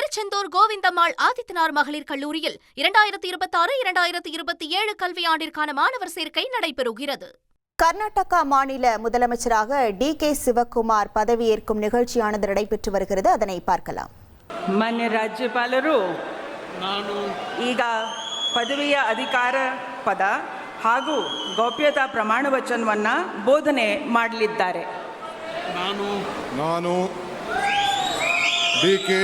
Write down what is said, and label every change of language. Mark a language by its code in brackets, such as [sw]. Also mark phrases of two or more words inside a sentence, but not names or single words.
[ta] திருச்செந்தூர் கோவிந்தம்மாள் ஆதித்தனார் மகளிர் கல்லூரியில் 2026-2027 கல்வியாண்டிற்கான மாணவர் சேர்க்கை நடைபெறுகிறது. கர்நாடகா மாநில முதலமைச்சராக டி.கே. சிவக்குமார் பதவியேற்கும் நிகழ்ச்சியானது நடைபெற்று வருகிறது. அதனை பார்க்கலாம். [kn] ಮಾನ್ಯ ರಾಜ್ಯಪಾಲರು ಈಗ ಪದವಿಯ ಅಧಿಕಾರ ಪದ ಹಾಗೂ ಗೌಪ್ಯತಾ ಪ್ರಮಾಣ ವಚನವನ್ನು ಬೋಧನೆ ಮಾಡಲಿದ್ದಾರೆ. ನಾನು ಡಿ.ಕೆ.